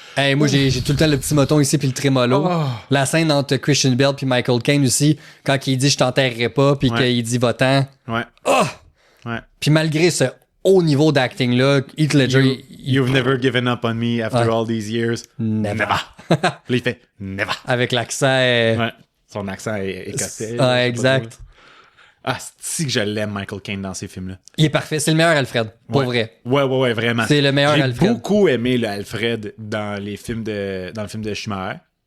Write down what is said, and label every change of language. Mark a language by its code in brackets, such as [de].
[fr] Hey, moi, j'ai tout le temps le petit moton ici puis le trémolo. Oh. La scène entre Christian Bale puis Michael Caine aussi, quand il dit « je t'enterrerai pas » puis Ouais. qu'il dit « va-t'en Ouais. oh! Ouais. ». Puis malgré ce haut niveau d'acting-là, Heath Ledger... [en] You've never given up on me after all these years. Never. [fr] Là, il fait never. Avec l'accent... Ouais. Son accent est écossais. Ouais, exact. Ah, c'est que je l'aime, Michael Caine, dans ces films-là. Il est parfait. C'est le meilleur Alfred, pour vrai. Ouais, vraiment. C'est le meilleur J'ai Alfred. beaucoup aimé le Alfred dans le film de Schumacher